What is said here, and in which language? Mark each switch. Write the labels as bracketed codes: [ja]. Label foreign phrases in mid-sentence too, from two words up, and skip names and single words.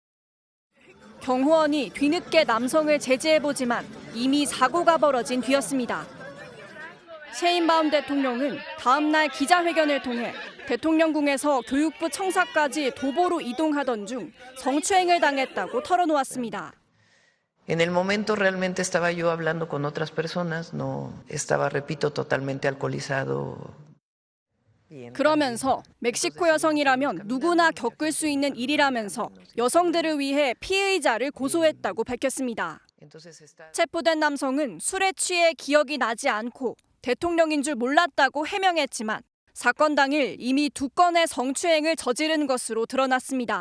[ko] 경호원이 뒤늦게 남성을 제지해보지만 이미 사고가 벌어진 뒤였습니다. 셰인바움 대통령은 다음 날 기자회견을 통해 대통령궁에서 교육부 청사까지 도보로 이동하던 중 성추행을 당했다고 털어놓았습니다. [es] En el momento realmente estaba yo hablando con otras personas, no estaba, repito, totalmente alcoholizado. [ko] 그러면서 멕시코 여성이라면 누구나 겪을 수 있는 일이라면서 여성들을 위해 피의자를 고소했다고 밝혔습니다. 체포된 남성은 술에 취해 기억이 나지 않고 대통령인 줄 몰랐다고 해명했지만 사건 당일 이미 2건의 성추행을 저지른 것으로 드러났습니다.